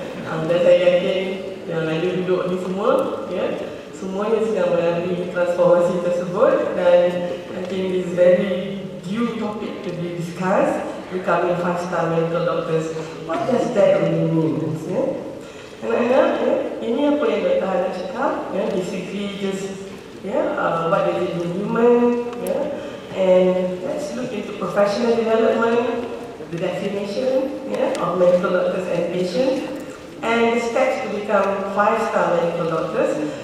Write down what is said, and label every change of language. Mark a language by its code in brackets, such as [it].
[ms] Dan saya yakin yang ada duduk ni semua ya, semuanya sedang melalui transformasi tersebut. [en] Dan I think this very due topic to be discussed, becoming 5-star mental doctors. What does that really mean? [ms] Ya? Anak-anak, ya, ini apa yang Dr. [en] Hana [ms] cakap ya, [en] basically just what does it mean human ya. And let's look into professional development, the definition of medical doctors and patients, and the steps to become 5-star medical doctors.